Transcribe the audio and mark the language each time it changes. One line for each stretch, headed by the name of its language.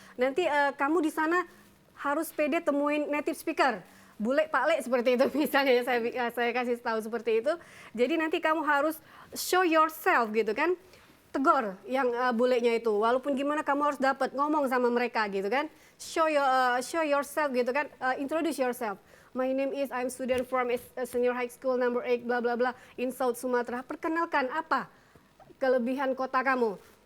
Indonesian: Nanti kamu di sana harus pede temuin native speaker. Bule Pak Le seperti itu misalnya saya kasih tahu seperti itu. Jadi nanti kamu harus
English: show yourself
Indonesian: gitu kan. Tegur yang bulenya itu. Walaupun gimana kamu harus dapat ngomong sama mereka gitu kan.
English: Show yourself
Indonesian: gitu kan.
English: Introduce yourself. My name is I'm student from senior high school number 8 bla bla bla in South Sumatra.
Indonesian: Perkenalkan apa kelebihan kota kamu.